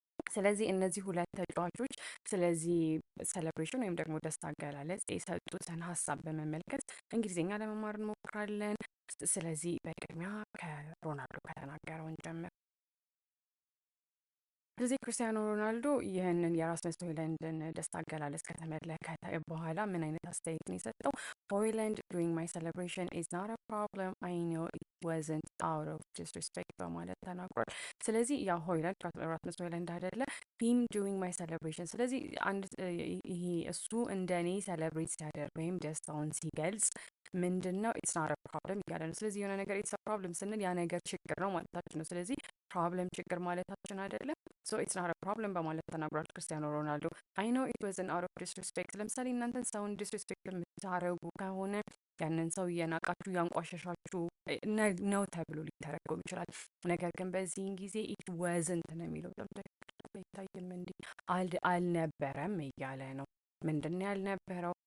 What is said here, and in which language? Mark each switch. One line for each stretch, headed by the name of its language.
Amharic: ስለዚህ እነዚህ ሁለት ተጫዋቾች ስለዚህ ሴሌብሬሽን ወይም ደግሞ ደስታ አገላለጽ የሰጡትን ሀሳብ በመመልከት እንግሊዝኛ ለመማር እንሞክራለን። ስለዚህ በቅድሚያ ከሮናልዶ ከተናገረው እንጀምር። ስለዚህ ክርስቲያኖ ሮናልዶ ይህንን የራስመስ ሆይሉንድን ደስታ አገላለጽ ከተመለከተ በኋላ ምን አይነት አስተያየት ነው የሰጠው?
English: ሆይሉንድ during my celebration is not a problem. I know it wasn't out of disrespect
Amharic: በማለት ተናግሯል። ስለዚህ ያው ሆይሉንድ ራስመስ ሆይሉንድ አይደለ
English: him during my celebration።
Amharic: ስለዚህ አንድ ይሄ እሱ እንደኔ ሴሌብሬት ሲያደርግ ወይም ደስታውን ሲገልጽ ምንድነው
English: ኢትስ ናት አ ፕሮብለም
Amharic: እያለ ነው። ስለዚህ የሆነ ነገር
English: ኢትስ አ ፕሮብለም
Amharic: ስንል ያ ነገር ችግር ነው ማለታችን ነው። ስለዚህ ፕሮብለም ችግር ማለታችን አይደለም።
English: ሶ ኢትስ ናት አ ፕሮብለም
Amharic: በማለት ተናግሯል ክርስቲያኖ ሮናልዶ።
English: አይ ኖ ኢት ዋዝንት አውት ኦፍ ዲስሪስፔክት።
Amharic: ለምሳሌ እናንተን ሰውን ዲስሪስፔክት የምታደርጉ ከሆነ ያንን ሰው እየናቃችሁ እያንቋሸሻችሁ ነው ተብሎ ሊተረጎም ይችላል። ነገር ግን በዚህን ጊዜ ኢት ዋዝንት ነው የሚለው አይታይም እንዲ አልነበረም እያለ ነው። ምንድን ያልነበረው?